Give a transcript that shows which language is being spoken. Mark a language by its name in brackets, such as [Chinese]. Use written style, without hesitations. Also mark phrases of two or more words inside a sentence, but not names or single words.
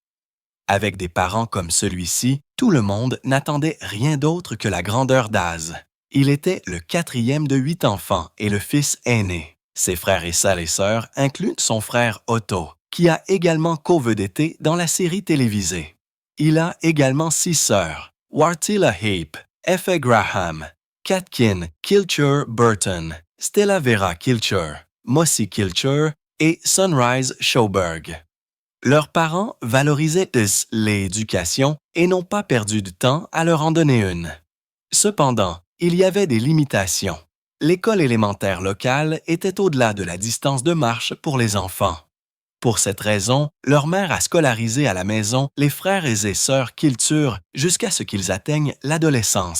[French] Avec des parents comme celui-ci, tout le monde n'attendait rien d'autre que la grandeur d'Az. Il était le 4e de 8 enfants et le fils aîné. Ses frères et sœurs incluent son frère Otto, qui a également co-vedetté dans la série télévisée. Il a également 6 sœurs, Wartila Heap, Effie Graham, Katkin Kilcher Burton, Stella Vera Kilcher, Mossy Kilcher et Sunrise Schoberg. Leurs parents valorisaient l'éducation et n'ont pas perdu de temps à leur en donner une. Cependant, il y avait des limitations. l'école élémentaire locale était au-delà de la distance de marche pour les enfants. Pour cette raison, leur mère a scolarisé à la maison les frères et sœurs Kiltur jusqu'à ce qu'ils atteignent l'adolescence.